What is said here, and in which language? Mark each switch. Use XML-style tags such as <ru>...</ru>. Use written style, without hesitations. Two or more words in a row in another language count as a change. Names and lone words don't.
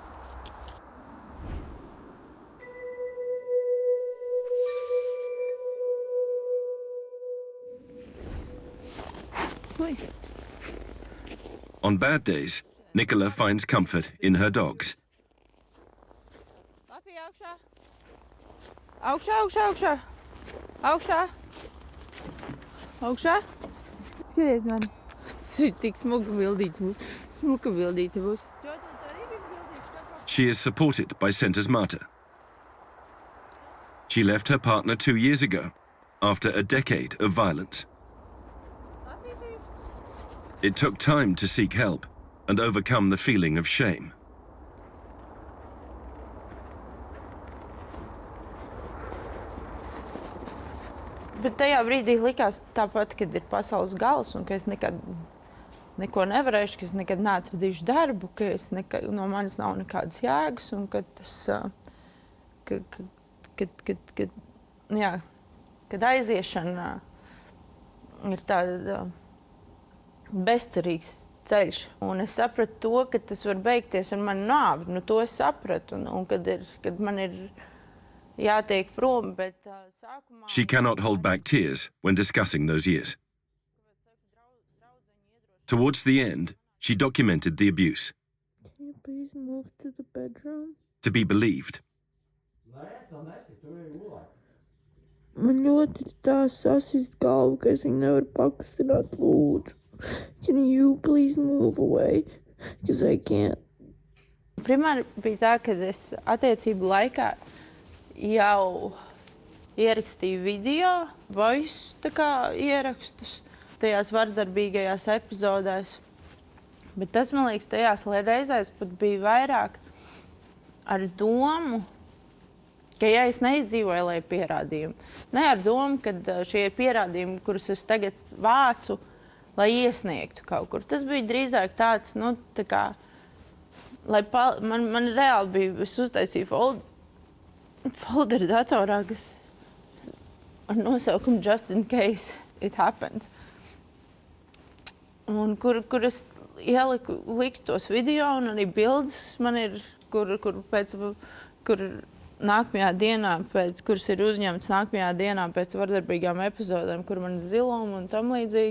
<lv>Ui.</lv> <en>On bad days, Nicola finds comfort in her dogs.</en> <lv>Lapi, augšā. Augšā. Augšā. Skaties mani. Tik smuka bildīte būs.</lv> <en>She is supported by Centers Marta. She left her partner 2 years ago after a decade of violence. It took time to seek help and overcome the feeling of shame.</en> <lv>Bet tajā brīdī likās tāpat, kad ir pasaules gals un ka es nekad neko nevarēšu, ka es nekad neatradīšu darbu, ka no manis nav nekādas jēgas un ka tas, kad aiziešana ir tāda bezcerīgs ceļš. Un es sapratu to, ka tas var beigties ar mani nāvi. Nu, to es sapratu. Un kad man ir jātiek prom, bet sākumā...</lv> <en>She cannot hold back tears when discussing those years. Towards the end, she documented the abuse. Can you please move to the bedroom? To be believed.</en> <lv>Man ļoti ir tā sasist galvu, ka es viņu nevaru pakustināt, lūdzu.</lv> <en>Can you please move away? Because I can't.</en> <lv>Primāri bija tā, ka es attiecību laikā jau ierakstīju video, voice ierakstus tajās vardarbīgajās epizodēs. Bet tas, man liekas, tajās reizēs pat bija vairāk ar domu, ka ja es neizdzīvoju, lai pierādījumu, ne ar domu, ka šie ir pierādījumi, kurus es tagad vācu, lai iesniegtu kaut kur. Tas bija drīzāk tāds, nu, tā kā, lai man reāli bija, es uztaisīju folderu datorā, kas ar nosaukumu Just in case it happens. Un kur es liku tos video un arī bildes man ir, kur nākamajā dienā, kuras ir uzņemts nākamajā dienā pēc vardarbīgām epizodēm, kur man ir ziluma un tam līdzīgi.</lv>